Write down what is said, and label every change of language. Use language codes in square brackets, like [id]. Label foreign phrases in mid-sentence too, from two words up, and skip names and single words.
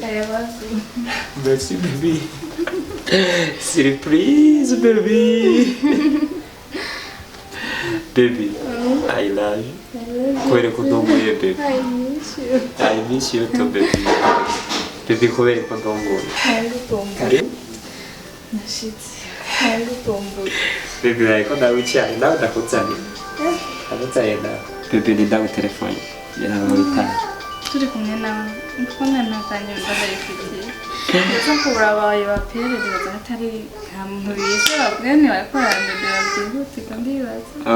[en] Merci baby. Surprise baby. Baby, I love you. [rw] Kubera ko ndongoye baby. [en] I miss you too baby. [rw] Baby kubera ko ndongoye. Kare. Nashitse. Ntagutomboye. Baby ariko nawe cyane nawe ndakuzanye. Ndakuzanye nawe. Baby ni ndawe telefone. Yaraho itara. Turi kumwe nawe. Mbona natanye ndabifitiye. Ndetse ko urabaye baperereza atari muntu bishora bwene bakorana byihute kandi bibaza.